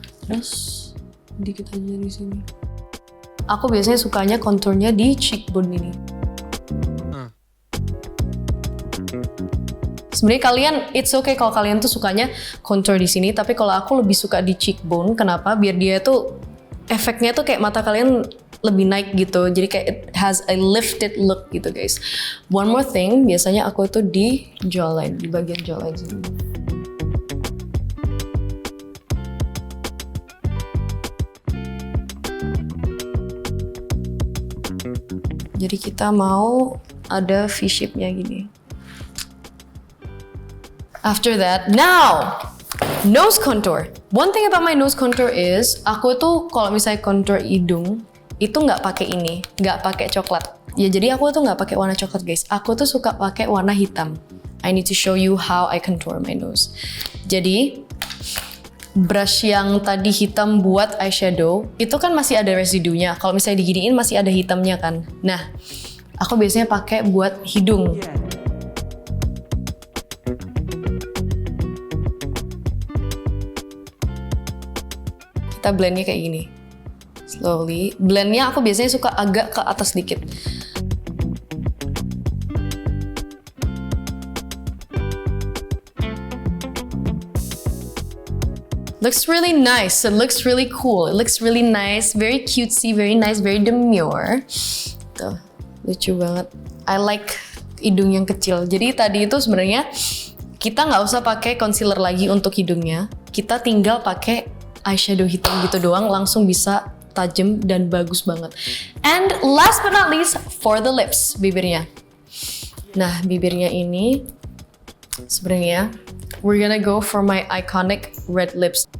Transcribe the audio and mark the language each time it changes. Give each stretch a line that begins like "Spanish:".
Indonesian: Terus dikit aja di sini. Aku biasanya sukanya konturnya di cheekbone ini. Sebenarnya kalian,
English: it's okay
Indonesian: kalau kalian tuh sukanya contour di sini, tapi kalau aku lebih suka di cheekbone. Kenapa? Biar dia tuh efeknya tuh kayak mata kalian lebih naik gitu. Jadi kayak
English: it has a lifted look
Indonesian: gitu guys.
English: One more thing,
Indonesian: biasanya aku itu di jawline, di bagian jawline sini. Jadi kita mau ada V-shape-nya gini.
English: After that, now nose contour. One thing about my nose contour is
Indonesian: aku tuh kalau misalnya contour hidung itu nggak pakai ini, nggak pakai coklat. Ya jadi aku tuh nggak pakai warna coklat guys. Aku tuh suka pakai warna hitam.
English: I need to show you how I contour my nose.
Indonesian: Jadi brush yang tadi hitam buat eyeshadow, itu kan masih ada residunya. Kalau misalnya diginiin masih ada hitamnya kan. Nah, aku biasanya pakai buat hidung. Kita blendnya kayak gini. Slowly. Blendnya aku biasanya suka agak ke atas dikit.
English: Looks really nice, it looks really cool, it looks really nice, very cutesy, very nice, very demure.
Indonesian: Tuh, lucu banget.
English: I like
Indonesian: hidung yang kecil. Jadi tadi itu sebenarnya kita nggak usah pakai concealer lagi untuk hidungnya. Kita tinggal pakai eyeshadow hitam gitu doang, langsung bisa tajam dan bagus banget.
English: And last but not least, for the lips,
Indonesian: bibirnya. Nah, bibirnya ini sebenarnya
English: we're gonna go for my iconic red lips.